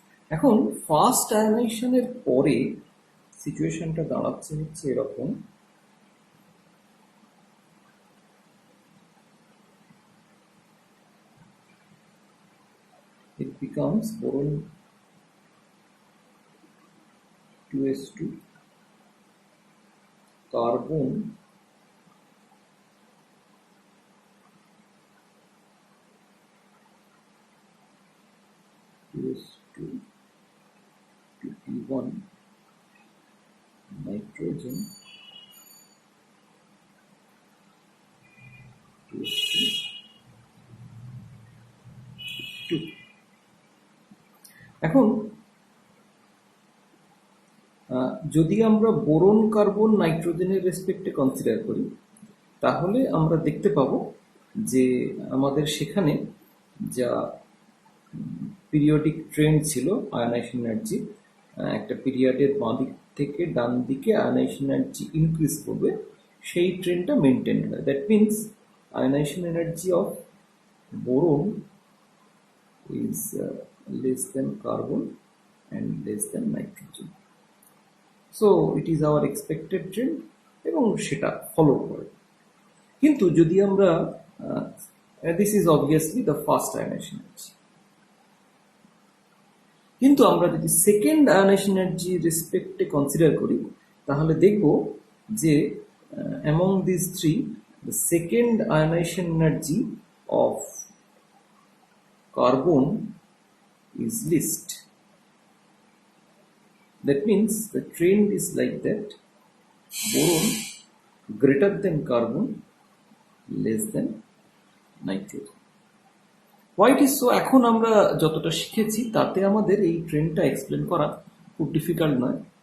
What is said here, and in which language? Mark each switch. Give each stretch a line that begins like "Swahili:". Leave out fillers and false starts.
Bangla: এখন ফার্স্ট আয়নাইজেশনের পরে সিচুয়েশনটা দাঁড়াচ্ছে হচ্ছে এরকম:
English: it becomes boron 2s2 carbon (2s2 2p1), nitrogen (2s2 2).
Bangla: এখন যদি আমরা বোরন কার্বন নাইট্রোজেনের রেসপেক্টে কনসিডার করি, তাহলে আমরা দেখতে পাবো যে আমাদের সেখানে যা পিরিয়ডিক ট্রেন্ড ছিল আয়নাইজেশন এনার্জি, একটা পিরিয়ডের বাঁ দিক থেকে ডান দিকে আয়নাইজেশন এনার্জি ইনক্রিজ করবে, সেই ট্রেন্ডটা মেনটেন হয়।
English: That means ionization energy of boron is less than carbon and less than nitrogen. So it is our expected trend
Bangla: এবং সেটা ফলো করে। কিন্তু যদি আমরা
English: this is obviously the first ionization energy,
Bangla: কিন্তু আমরা যদি সেকেন্ড আয়নাইজেশন এনার্জি রেসপেক্টে কনসিডার করি, তাহলে দেখব যে
English: among these three the second ionization energy of carbon is least. That means the trend is like that: boron greater than carbon, less than nitrogen. Why it is so?
Bangla: এখন আমরা যতটা শিখেছি তাতে আমাদের এই ট্রেন্ডটা এক্সপ্লেন করা খুব ডিফিকাল্ট নয়।